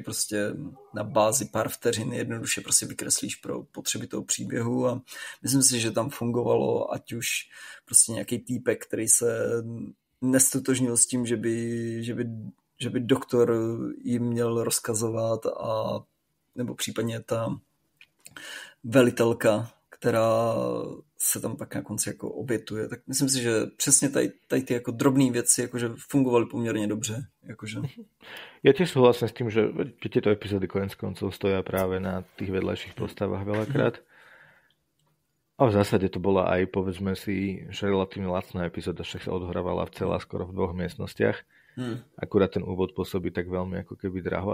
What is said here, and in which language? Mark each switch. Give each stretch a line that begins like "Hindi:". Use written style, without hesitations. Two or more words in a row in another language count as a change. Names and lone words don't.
Czech: prostě na bázi pár vteřin jednoduše prostě vykreslíš pro potřeby toho příběhu a myslím si, že tam fungovalo, ať už prostě nějaký týpek, který se nestotožnil s tím, že by doktor jim měl rozkazovat nebo případně ta velitelka, která se tam pak na konci jako obětuje. Tak myslím si, že přesně tady ty jako drobné věci jakože fungovaly poměrně dobře. Jakože.
Slovak: Ja tiež súhlasím s tým, že tieto epizódy koniec koncov stoja práve na tých vedľajších postavách veľakrát. A v zásade to bola aj, povedzme si, že relatívne lacná epizóda, však sa odhrávala celá skoro v 2 miestnostiach. Akurát ten úvod pôsobí tak veľmi ako keby draho.